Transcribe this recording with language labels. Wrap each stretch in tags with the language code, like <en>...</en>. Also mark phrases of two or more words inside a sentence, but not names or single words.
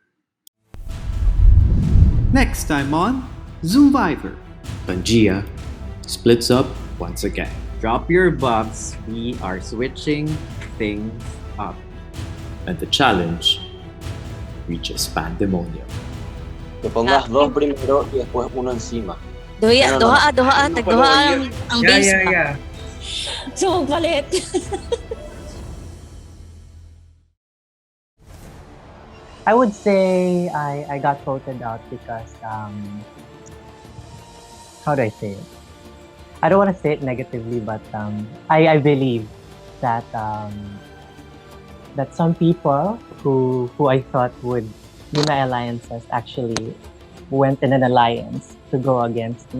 <en>Next time on Zoomvivor, PANGAEA splits up once again. Drop your buffs. We are switching things up. And the challenge reaches pandemonium.</en> <es>Que pongas 2 primero y después 1 encima.</es> <ceb>Doha, tagdoha ang base pa. So, magpalit.</ceb> <en>I would say I got voted out because how do I say it? I don't want to say it negatively, but I believe that that some people who I thought would be my alliances actually went in an alliance to go against me.</en>